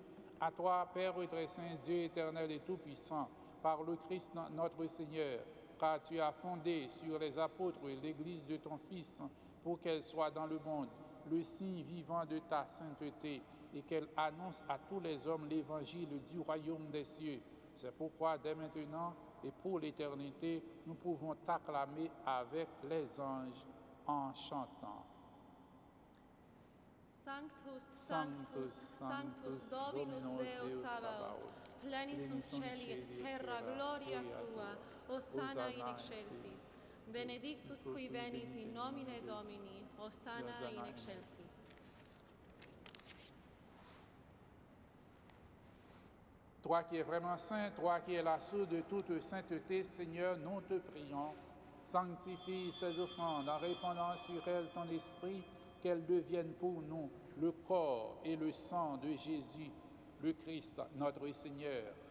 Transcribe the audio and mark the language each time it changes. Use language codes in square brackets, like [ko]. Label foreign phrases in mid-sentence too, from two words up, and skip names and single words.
[fr] À toi, Père très saint, Dieu éternel et tout-puissant, par le Christ notre Seigneur, car tu as fondé sur les apôtres l'Église de ton Fils, pour qu'elle soit dans le monde le signe vivant de ta sainteté et qu'elle annonce à tous les hommes l'évangile du royaume des cieux. C'est pourquoi dès maintenant et pour l'éternité, nous pouvons t'acclamer avec les anges en chantant. [la] Sanctus, Sanctus, Sanctus, Dominus Deus Sabaoth, plenis sunt celi et terra gloria tua, Hosanna in excelsis. Benedictus qui venit in nomine Domini, Hosanna in excelsis. [fr] Toi qui es vraiment saint, toi qui es la source de toute sainteté, Seigneur, nous te prions. Sanctifie ces offrandes en répandant sur elles ton esprit, qu'elles deviennent pour nous le corps et le sang de Jésus, le Christ, notre Seigneur.